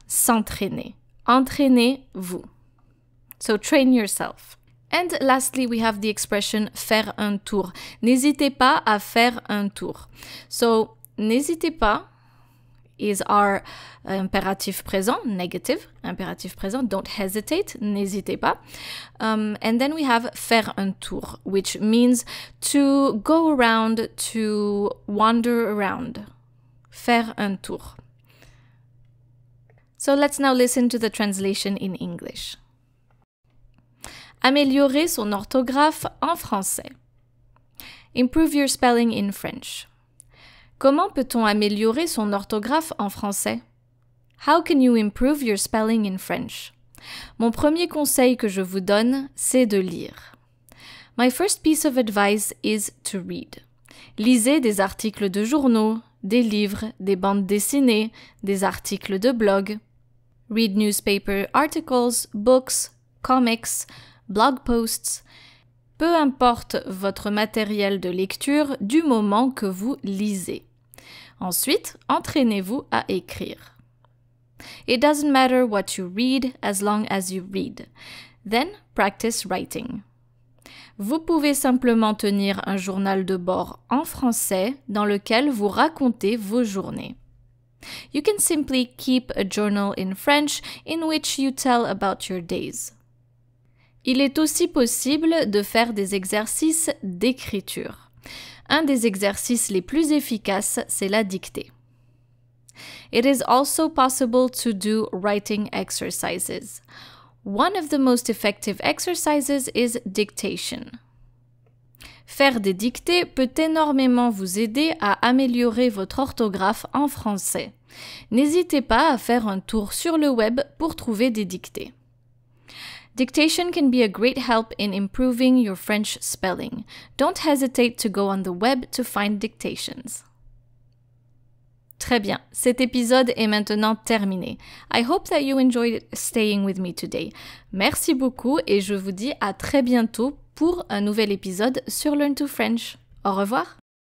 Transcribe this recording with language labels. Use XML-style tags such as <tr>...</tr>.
<fr>S'entraîner. Entraînez-vous.</fr> <en>So train yourself. And lastly, we have the expression</en> <fr>faire un tour. N'hésitez pas à faire un tour.</fr> <en>So,</en> <fr>n'hésitez pas</fr> <en>is our</en> <fr>impératif présent,</fr> <en>negative,</en> <fr>impératif présent,</fr> <en>don't hesitate,</en> <fr>n'hésitez pas.</fr> <en>And then we have</en> <fr>faire un tour,</fr> <en>which means to go around, to wander around.</en> <fr>Faire un tour.</fr> <en>So let's now listen to the translation in English.</en> <fr>Améliorer son orthographe en français.</fr> <en>Improve your spelling in French.</en> <fr>Comment peut-on améliorer son orthographe en français?</fr> <en>How can you improve your spelling in French?</en> <fr>Mon premier conseil que je vous donne, c'est de lire.</fr> <en>My first piece of advice is to read.</en> <fr>Lisez des articles de journaux, des livres, des bandes dessinées, des articles de blog.</fr> <en>Read newspaper articles, books, comics, blog posts.</en> <fr>Peu importe votre matériel de lecture du moment que vous lisez. Ensuite, entraînez-vous à écrire.</fr> <en>It doesn't matter what you read as long as you read. Then, practice writing.</en> <fr>Vous pouvez simplement tenir un journal de bord en français dans lequel vous racontez vos journées.</fr> <en>You can simply keep a journal in French in which you tell about your days.</en> <fr>Il est aussi possible de faire des exercices d'écriture. Un des exercices les plus efficaces, c'est la dictée.</fr> <en>It is also possible to do writing exercises. One of the most effective exercises is dictation.</en> <fr>Faire des dictées peut énormément vous aider à améliorer votre orthographe en français. N'hésitez pas à faire un tour sur le web pour trouver des dictées.</fr> <en>Dictation can be a great help in improving your French spelling. Don't hesitate to go on the web to find dictations.</en> <fr>Très bien, cet épisode est maintenant terminé.</fr> <en>I hope that you enjoyed staying with me today.</en> <fr>Merci beaucoup et je vous dis à très bientôt pour un nouvel épisode sur Learn to French. Au revoir.</fr>